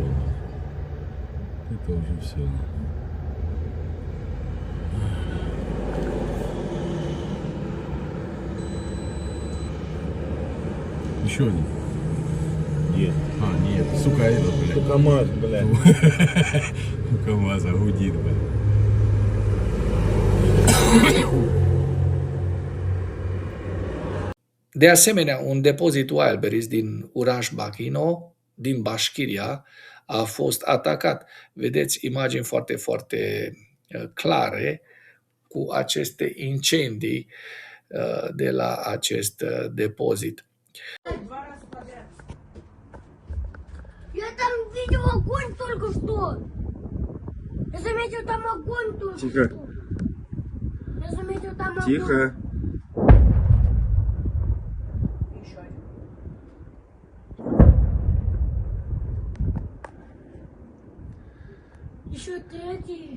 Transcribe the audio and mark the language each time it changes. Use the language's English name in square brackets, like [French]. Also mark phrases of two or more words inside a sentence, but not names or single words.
[Russian] Это уже все. Еще один. Где? А, нет, сука, это, блядь. Сука, КамАЗ, блядь. У КамАЗа гудит, блядь. [Romanian] De asemenea, un depozit Wildberries din Uraș Bachino, din Bașchiria, a fost atacat. Vedeți imagini foarte, foarte clare cu aceste incendii de la acest depozit. [Russian] Я там видел огонь только что. Я заметил там огонь только Тихо. что. Я заметил там огонь. Тихо. Еще третий.